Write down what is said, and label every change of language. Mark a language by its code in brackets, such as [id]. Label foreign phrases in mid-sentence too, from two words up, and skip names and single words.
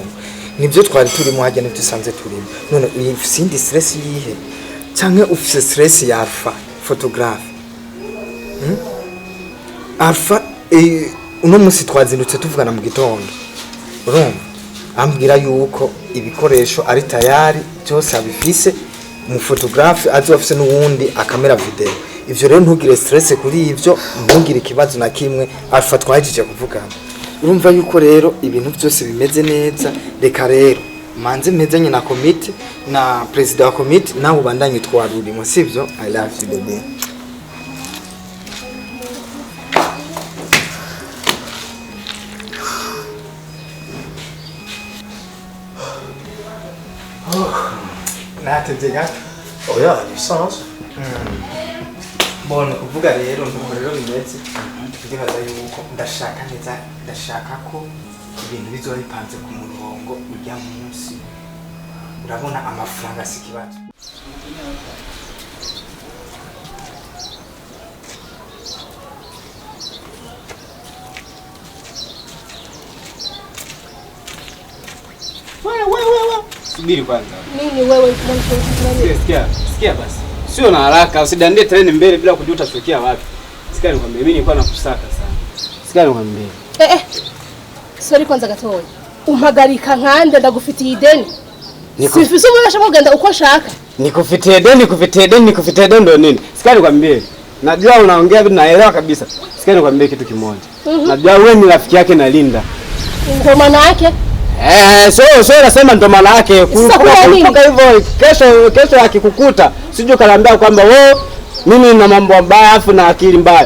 [rn] Nibyo twari turimo hajya n'ibyo sanze turimo. None ufite stress yihe? Cyangwa ufite stress ya Alpha photographe? Alpha uno munsi twazindutse tuvugana mu gitondo. Urumva? Ambwira yuko ibikoresho ari tayari byose abifise mu photographe azofise n'uwundi akamera video. Ivyo rero ntugire stress kuri ivyo, ntugire ikibazo na kimwe. Alpha twahejije kuvugana. Urumva yuko rero ibintu byose bimeze neza. Reka rero manze mezanye na committee na president wa committee nawe ubandanye twarurimo sivyo. [en] I love you baby. [rn] Natevye gato. Oya, ibisanzwe. Bona kuvuga rero nuko rero bimeze. Ndibaza yuko ndashaka neza, ndashaka ko ibintu bizoba bipanze ku murongo ujya munsi. Urabona amafaranga sikibazo. [sw] Wewe. Subiri kwanza. Nini wewe Sikia basi. Sio na haraka, usidandie treni mbele bila kujua utafikia wapi. Sikia nikwambie mimi nilikuwa nakusaka sana. Sikia nikwambie. Sorry kwanza gatoya. [rn] Umpagarika nkande ndagufitiye ideni. Sifise ubasha kugenda uko shaka. [sw] Nikufitie deni ndo nini? Sikia nikwambie. Najua unaongea vitu naelewa kabisa. Sikia nikwambie kitu kimoja. Najua wewe ni rafiki yake na Lynda. Ndio maana yake? So nasema ndo maana yake kutoka hivyo kesho akikukuta sije kanaambia kwamba wewe mimi na mambo mabaya afu na akili mbaya.